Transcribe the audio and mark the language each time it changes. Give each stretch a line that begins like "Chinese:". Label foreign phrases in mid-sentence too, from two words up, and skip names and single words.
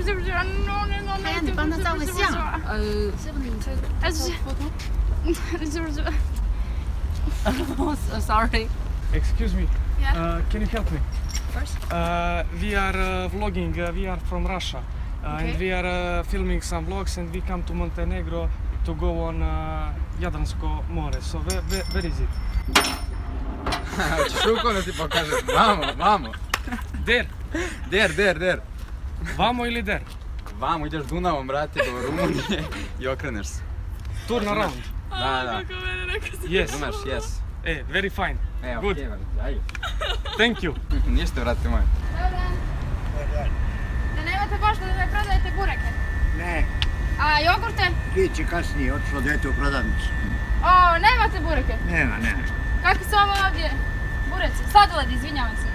English: Sorry. Excuse me, Yeah. can you help me? First? We are vlogging, we are from Russia. And we are filming some vlogs and we come to Montenegro to go on Jadransko more. So where is it?
Serbian: Hoćeš rukom da ti pokažem? Vamo. Der. Vamo ili der? Vamo, ideš Dunavom, brate, do Rumunije i okreneš se.
English: Turn around.
Serbian: Da.
English: Yes.
Serbian: Znaš, yes.
English: Very fine. Good.
Serbian: Okej, brate, ajde.
English: Thank you.
Serbian: Ništa, brate moj. Da nemate baš da ne prodajete bureke? Ne. A jogurte? Biće kasnije, otišlo dete u prodavnicu. O, nemate bureke? Nema. Kakvi su ovo ovdje bureci? Sladoled, izvinjavam se.